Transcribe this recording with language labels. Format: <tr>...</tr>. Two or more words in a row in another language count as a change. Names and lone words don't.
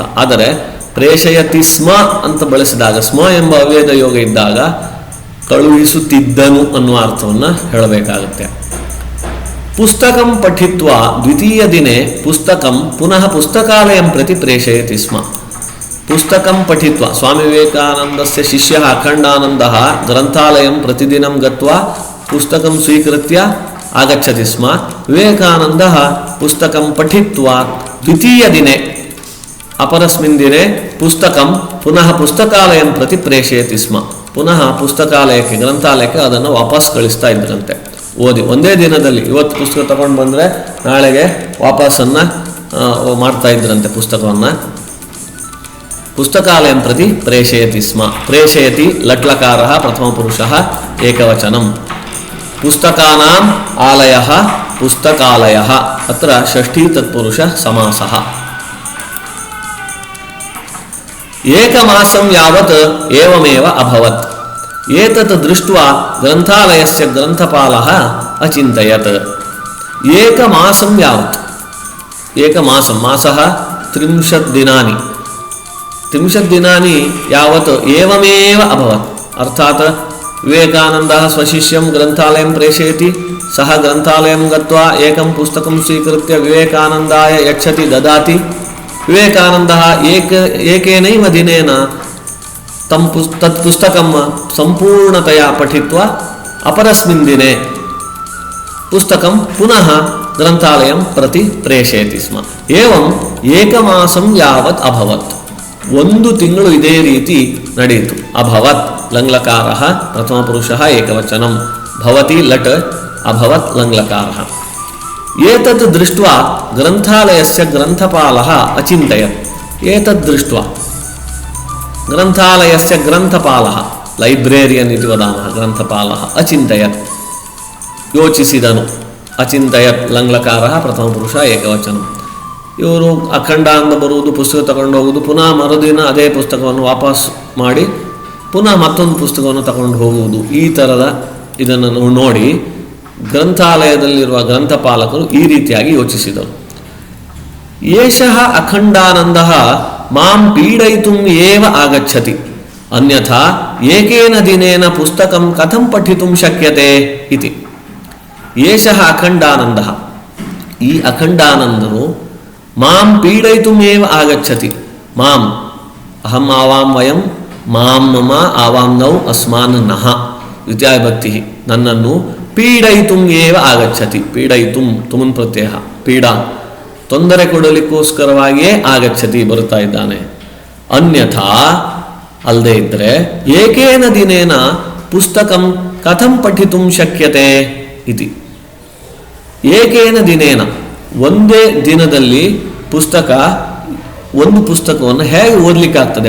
<kn>ಆದರೆ</kn> <sa>ಪ್ರೇಷಯತಿ ಸ್ಮ</sa> <kn>ಅಂತ ಬಳಸಿದಾಗ, ಸ್ಮ ಎಂಬ ಅವ್ಯಯದ ಯೋಗ ಇದ್ದಾಗ ಕಳುಹಿಸುತ್ತಿದ್ದನು ಅನ್ನುವ ಅರ್ಥವನ್ನು ಹೇಳಬೇಕಾಗುತ್ತೆ.</kn> <sa>ಪುಸ್ತಕಂ ಪಠಿತ್ವ ದ್ವಿತೀಯ ದಿನೇ ಪುಸ್ತಕಂ ಪುನಃ ಪುಸ್ತಕಾಲಯಂ ಪ್ರತಿ ಪ್ರೇಷಯತಿ ಸ್ಮ. ಪುಸ್ತಕಂ ಪಠಿತ್ವ ಸ್ವಾಮಿ ವಿವೇಕಾನಂದಸ್ಯ ಶಿಷ್ಯಃ ಅಖಂಡಾನಂದಃ ಗ್ರಂಥಾಲಯಂ ಪ್ರತಿದಿನಂ ಗತ್ವಾ ಪುಸ್ತಕಂ ಸ್ವೀಕೃತ್ಯ ಆಗಚ್ಚತಿ ಸ್ಮ. ವಿವೇಕಾನಂದಃ ಪುಸ್ತಕಂ ಪಠಿತ್ವ ದ್ವಿತೀಯ ದಿನೇ ಅಪರಸ್ಮಿನ್ ದಿನೇ ಪುಸ್ತಕಂ ಪುನಃ ಪುಸ್ತಕಾಲಯಂ ಪ್ರತಿ ಪ್ರೇಷಯತಿ ಸ್ಮ.</sa> <kn>ಪುನಃ ಪುಸ್ತಕಾಲಯಕ್ಕೆ ಗ್ರಂಥಾಲಯಕ್ಕೆ ಅದನ್ನು ವಾಪಸ್ ಕಳಿಸ್ತಾ ಇದ್ರಂತೆ. ಓದಿ ಒಂದೇ ದಿನದಲ್ಲಿ, ಇವತ್ತು ಪುಸ್ತಕ ತಗೊಂಡು ಬಂದರೆ ನಾಳೆಗೆ ವಾಪಸ್ಸನ್ನು ಮಾಡ್ತಾ ಇದ್ರಂತೆ ಪುಸ್ತಕವನ್ನು.</kn> <sa>ಪುಸ್ತಕಾಲಯಂ ಪ್ರತಿ ಪ್ರೇಷಯತಿ ಸ್ಮ. ಪ್ರೇಷಯತಿ ಲಟ್ಲಕಾರ ಪ್ರಥಮ ಪುರುಷ ಏಕವಚನಂ. ಪುಸ್ತಕಾನಾಂ ಆಲಯಃ ಪುಸ್ತಕಾಲಯಃ. ಅತ್ರ ಷಷ್ಠೀ ತತ್ಪುರುಷ ಸಮಾಸಃ. ಏಕಮಾಸಂ ಯಾವತ್ ಏವಮೇವ ಅಭವತ್. ಏತತ್ ದೃಷ್ಟ್ವಾ ಗ್ರಂಥಾಲಯಸ್ಯ ಗ್ರಂಥಪಾಲಃ ಅಚಿಂತಯತ್. ಏಕಮಾಸಂ ಯಾವತ್, ಏಕಮಾಸಂ ಮಾಸಃ 30 ದಿನಾನಿ. 30 ದಿನಾನಿ ಯಾವತ್ ಏವಮೇವ ಅಭವತ್. ಅರ್ಥಾತ್ ವಿವೇಕಾನಂದಃ ಸ್ವಶಿಷ್ಯಂ ಗ್ರಂಥಾಲಯಂ ಪ್ರೇಷಯತಿ. ಸಹ ಗ್ರಂಥಾಲಯಂ ಗತ್ವಾ ಏಕಂ ಪುಸ್ತಕಂ ಸ್ವೀಕೃತ್ಯ ವಿವೇಕಾನಂದಾಯ ಯಚ್ಛತಿ ದದಾತಿ. ವಿವೇಕಾನಂದಃ ಏಕೇನೈವ ದಿನೇನ ತತ್ ಪುಸ್ತಕಂ ಸಂಪೂರ್ಣತೆಯ ಪಠಿತ್ವ ಅಪರಸ್ಮಿನ್ ದಿನೇ ಪುಸ್ತಕಂ ಪುನಃ ಗ್ರಂಥಾಲಯಂ ಪ್ರತಿ ಪ್ರೇಷಯತಿ ಸ್ಮ. ಏವಂ ಏಕಮಾಸಂ ಯಾವತ್ ಅಭವತ್.</sa> <kn>1 ತಿಂಗಳು ಇದೇ ರೀತಿ ನಡೆಯಿತು.</kn> <sa>ಅಭವತ್ ಲಂಗ್ಲಕಾರ ಪ್ರಥಮ ಪುರುಷ ಏಕವಚನಂ. ಭವತಿ ಲಟ್ ಅಭವತ್ ಲಂಗ್ಲಕಾರ. ಏತದ್ ದೃಷ್ಟ್ವಾ ಗ್ರಂಥಾಲಯಸ್ಯ ಗ್ರಂಥಪಾಲಃ ಅಚಿಂತಯತ್. ಏತದ್ ದೃಷ್ಟ್ವಾ ಗ್ರಂಥಾಲಯಸ್ಯ ಗ್ರಂಥಪಾಲಃ ಲೈಬ್ರೇರಿಯನ್ ಇತಿ ವದಾಮಃ. ಗ್ರಂಥಪಾಲಃ ಅಚಿಂತಯತ್ ಯೋಚಿಸಿದನು. ಅಚಿಂತಯತ್ ಲಂಗ್ಲಕಾರ ಪ್ರಥಮ ಪುರುಷ ಏಕವಚನ.</sa> <kn>ಇವರು ಅಖಂಡ ಅಂತ ಬರುವುದು, ಪುಸ್ತಕ ತಗೊಂಡು ಹೋಗುವುದು, ಪುನಃ ಮರುದಿನ ಅದೇ ಪುಸ್ತಕವನ್ನು ವಾಪಸ್ ಮಾಡಿ ಪುನಃ ಮತ್ತೊಂದು ಪುಸ್ತಕವನ್ನು ತಗೊಂಡು ಹೋಗುವುದು, ಈ ಥರದ ಇದನ್ನು ನೋಡಿ ಗ್ರಂಥಾಲಯದಲ್ಲಿರುವ ಗ್ರಂಥಪಾಲಕರು ಈ ರೀತಿಯಾಗಿ ಯೋಚಿಸಿದರು.</kn> <sa>ಏಷಃ ಅಖಂಡಾನಂದ ಮಾಂ ಪೀಡಯಿತುಂ ಏವ ಆಗಚ್ಚತಿ, ಅನ್ಯಥಾ ಏಕೇನ ದಿನೇನ ಪುಸ್ತಕಂ ಕಥಂ ಪಠಿತುಂ ಶಕ್ಯತೆ ಇತಿ. ಏಷಃ ಅಖಂಡಾನಂದ,</sa> <kn>ಈ ಅಖಂಡಾನಂದರು</kn> <sa>ಮಾಂ ಪೀಡಯಿತುಂ ಏವ ಆಗಚ್ಚತಿ. ಮಾಂ ಅಹಂ ಆವಾಂ ವಯಂ, ಮಾಂ ಮಮ ಆವಾಂ ನೌ ಅಸ್ಮಾನ್ ನಃ ವಿದ್ಯಾವಿಭಕ್ತಿ, ನನ್ನನ್ನು ಪೀಡಯಿತುಂ ಏವ ಆಗಚ್ಚತಿ. ಪೀಡಯಿತುಂ ತುಮನ್ ಪ್ರತ್ಯಯ, ಪೀಡಾ</sa> <kn>ತೊಂದರೆ ಕೊಡಲಿಕ್ಕೋಸ್ಕರವಾಗಿಯೇ</kn> <sa>ಆಗಚ್ಚತಿ</sa> <kn>ಬರುತ್ತಾ ಇದ್ದಾನೆ.</kn> <sa>ಅನ್ಯಥಾ</sa> <kn>ಅಲ್ಲದೆ ಇದ್ದರೆ</kn> <sa>ಏಕೇನ ದಿನೇನ ಪುಸ್ತಕಂ ಕಥಂ ಪಠಿತುಂ ಶಕ್ಯತೆ ಇತಿ. ಏಕೇನ ದಿನೇನ,</sa> <kn>ಒಂದೇ ದಿನದಲ್ಲಿ ಒಂದು ಪುಸ್ತಕವನ್ನು ಹೇಗೆ ಓದಲಿಕ್ಕಾಗ್ತದೆ?</kn>